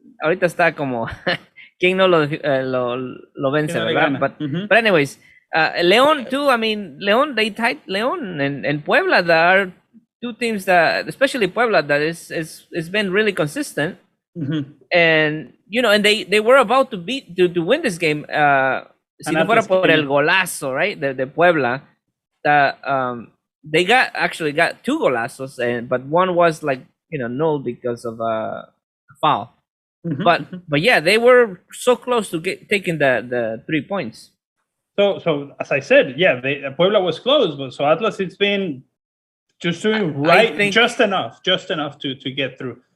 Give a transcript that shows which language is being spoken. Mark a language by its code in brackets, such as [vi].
[es] Ahorita está como quién no lo vence, ¿verdad? [en] But anyways, León too. I mean, León, they tied León and Puebla. There are 2 teams that, especially Puebla, that is been really consistent. And and they were about to win this game. [es] Si no fuera por el golazo, [en] right? De Puebla, they got 2 golazos, but one was null because of a foul. But yeah, they were so close to taking the 3 points. So as I said, Puebla was close, but so Atlas, it's been just doing just enough to get through.